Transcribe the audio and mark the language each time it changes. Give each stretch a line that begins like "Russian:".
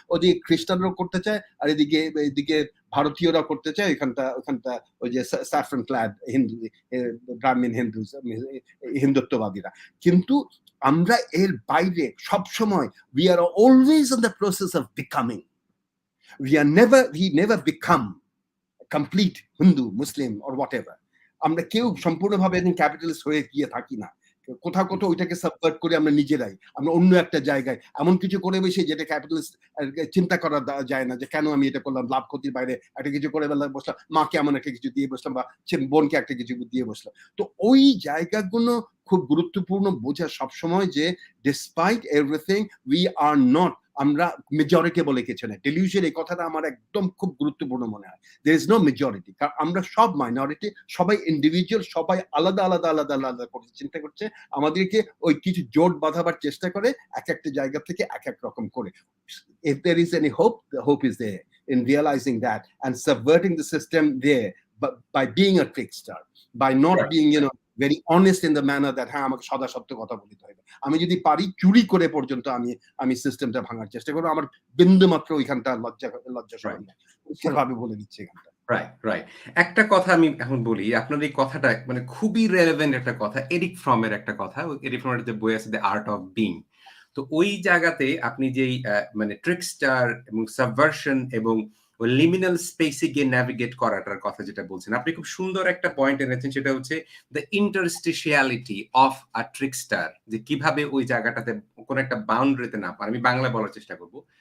Bangla: ওদিকে খ্রিস্টানরাও করতে চায়, আর এদিকে ভারতীয়রা করতে চায় ওখানটা ওই যে স্যাফরন ক্লাড হিন্দু, ব্রাহ্মণ হিন্দুত্ববাদীরা। কিন্তু আমরা এর বাইরে সব সময়
English: we are always in the process of becoming. We never become complete Hindu, Muslim or whatever.
Bangla: আমরা কেউ সম্পূর্ণভাবে একজন ক্যাপিটালিস্ট হয়ে গিয়ে থাকি না। কোথাও ওইটাকে সাবভার্ট করে আমরা নিজেরাই, আমরা অন্য একটা জায়গায় এমন কিছু করে বসে যেটা ক্যাপিটালিস্ট চিন্তা করা যায় না, যে কেন আমি এটা করলাম, লাভ ক্ষতির বাইরে একটা কিছু করে বসলাম, মাকে এমন একটা কিছু দিয়ে বসলাম বা বোনকে একটা কিছু দিয়ে বসলাম। তো ওই জায়গাগুলো খুব গুরুত্বপূর্ণ বোঝা সবসময়, যে
English: despite everything we are not,
Bangla: আমরা মেজরিটি বলে কিছু না। ডেলিউশন এই কথাটা আমার একদম খুব গুরুত্বপূর্ণ মনে হয়।
English: there is no majority,
Bangla: কারণ আমরা সব মাইনরিটি, সবাই ইন্ডিভিজুয়াল, সবাই আলাদা করে চিন্তা করছে, আমাদেরকে ওই কিছু জোট বাঁধাবার চেষ্টা করে একটা জায়গা থেকে এক রকম করে।
English: if there is any hope, the hope is there in realizing that and subverting the system there, but by being a trickster, by not being very honest in the manner that
Bangla: হ্যাঁ আমাকে সদা সত্য কথা বলতে হবে, আমি যদি পারি চুরি করে পর্যন্ত আমি সিস্টেমটা ভাঙার চেষ্টা করবো, আমার বিন্দু মাত্র ওইখানটা লজ্জা সেভাবে বলে দিচ্ছে এখানটা। রাইট। একটা কথা আমি এখন বলি, আপনার এই কথাটা মানে খুবই রেলেভেন্ট একটা কথা, এরিক ফ্রমের একটা কথা। এরিক ফ্রমের যে বই আছে দ্য আর্ট অফ বিং, তো ওই জায়গাতে আপনি যেই মানে ট্রিকস্টার এবং সাবভার্সন এবং ওই লিমিনাল স্পেসে গিয়ে ন্যাভিগেট করাটার কথা যেটা বলছেন, আপনি খুব সুন্দর একটা পয়েন্ট এনেছেন, সেটা হচ্ছে
English: the interstitiality of a trickster,
Bangla: যে কিভাবে ওই জায়গাটাতে কোনো একটা বাউন্ডারিতে না পারে। আমি বাংলা বলার চেষ্টা করব।